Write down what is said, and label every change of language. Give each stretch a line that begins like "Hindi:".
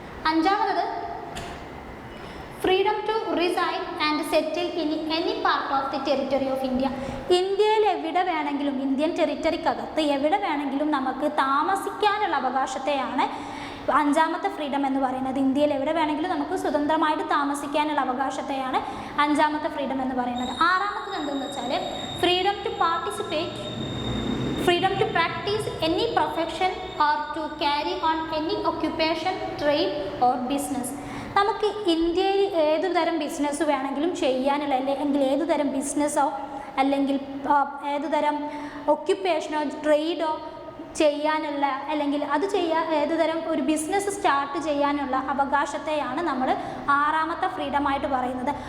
Malayalam: അഞ്ചാമത്
English: Freedom to reside and settle in any part of the territory of India.
Malayalam: ഇന്ത്യയിൽ എവിടെ വേണമെങ്കിലും, Indian ടെറിറ്ററിക്കകത്ത് എവിടെ വേണമെങ്കിലും നമുക്ക് താമസിക്കാനുള്ള അവകാശത്തെയാണ് അഞ്ചാമത്തെ ഫ്രീഡം എന്ന് പറയുന്നത്. ഇന്ത്യയിൽ എവിടെ വേണമെങ്കിലും നമുക്ക് സ്വതന്ത്രമായിട്ട് താമസിക്കാനുള്ള അവകാശത്തെയാണ് അഞ്ചാമത്തെ ഫ്രീഡം എന്ന് പറയുന്നത്. ആറാമത്തത് എന്തെന്ന് വെച്ചാൽ
English: Freedom to participate, freedom to practice any profession or to carry on any occupation, trade or business.
Malayalam: നമുക്ക് ഇന്ത്യയിൽ ഏതുതരം ബിസിനസ് വേണമെങ്കിലും ചെയ്യാനുള്ള, അല്ലെങ്കിൽ ഏതുതരം ബിസിനസ്സോ അല്ലെങ്കിൽ ഏതുതരം ഒക്യുപ്പേഷനോ ട്രേഡോ ചെയ്യാനുള്ള, അല്ലെങ്കിൽ അത് ഏതുതരം ഒരു ബിസിനസ് സ്റ്റാർട്ട് ചെയ്യാനുള്ള അവകാശത്തെയാണ് നമ്മൾ ആറാമത്തെ ഫ്രീഡമായിട്ട് പറയുന്നത്.